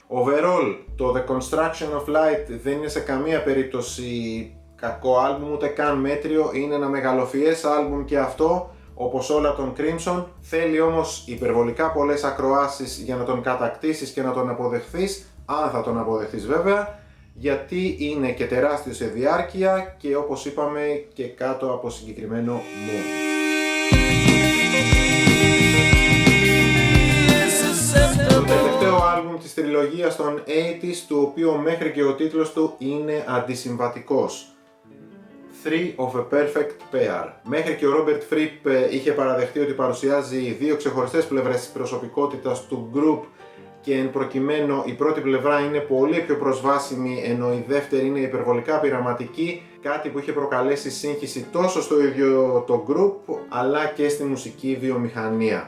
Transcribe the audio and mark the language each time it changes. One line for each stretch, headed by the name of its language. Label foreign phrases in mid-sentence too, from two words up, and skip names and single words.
Greek: Overall, το The Construction of Light δεν είναι σε καμία περίπτωση κακό άλμπουμ, ούτε καν μέτριο, είναι ένα μεγαλοφιές άλμπουμ και αυτό, όπως όλα των Crimson, θέλει όμως υπερβολικά πολλές ακροάσεις για να τον κατακτήσεις και να τον αποδεχθείς, αν θα τον αποδεχθείς βέβαια, γιατί είναι και τεράστιο σε διάρκεια και όπως είπαμε και κάτω από συγκεκριμένο mood. Το τελευταίο άλμπουμ της τριλογίας των 80's, του οποίου μέχρι και ο τίτλος του είναι αντισυμβατικός. Three of a Perfect Pair. Μέχρι και ο Robert Fripp είχε παραδεχτεί ότι παρουσιάζει δύο ξεχωριστές πλευρές της προσωπικότητας του group και εν προκειμένου η πρώτη πλευρά είναι πολύ πιο προσβάσιμη ενώ η δεύτερη είναι υπερβολικά πειραματική, κάτι που είχε προκαλέσει σύγχυση τόσο στο ίδιο το group αλλά και στη μουσική βιομηχανία.